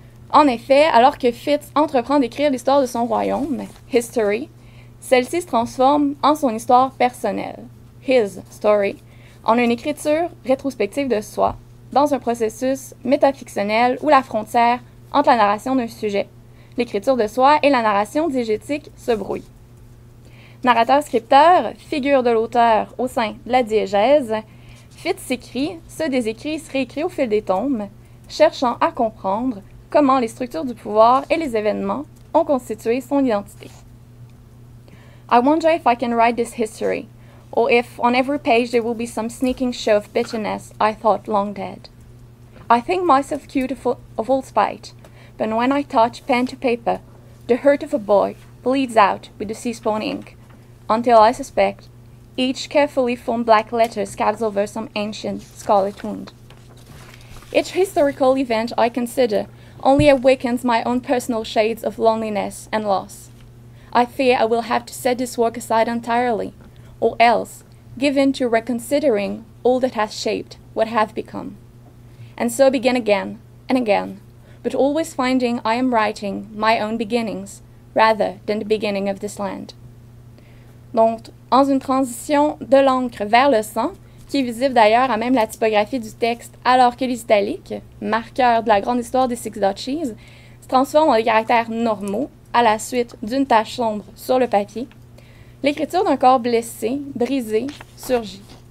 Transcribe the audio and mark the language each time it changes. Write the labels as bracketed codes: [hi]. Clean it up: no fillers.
[fr] En effet, alors que Fitz entreprend d'écrire l'histoire de son royaume, History, celle-ci se transforme en son histoire personnelle, His Story, en une écriture rétrospective de soi, dans un processus métafictionnel où la frontière entre la narration d'un sujet, l'écriture de soi et la narration diégétique se brouille. Narrateur-scripteur, figure de l'auteur au sein de la diégèse, Fitz s'écrit, se désécrit, se réécrit au fil des tomes, cherchant à comprendre comment les structures du pouvoir et les événements ont constitué son identité. [en] I wonder if I can write this history, or if on every page there will be some sneaking show of bitterness I thought long dead. I think myself cute of all spite, but when I touch pen to paper, the hurt of a boy bleeds out with the sea-spawn ink, until I suspect each carefully formed black letter scabs over some ancient scarlet wound. Each historical event I consider only awakens my own personal shades of loneliness and loss. I fear I will have to set this work aside entirely, or else give in to reconsidering all that has shaped what have become. And so begin again and again, but always finding I am writing my own beginnings, rather than the beginning of this land. [fr] Donc, en une transition de l'encre vers le sang, qui est visible d'ailleurs à même la typographie du texte, alors que les italiques, marqueurs de la grande histoire des Six Duchies, se transforment en des caractères normaux à la suite d'une tache sombre sur le papier, l'écriture d'un corps blessé, brisé, surgit.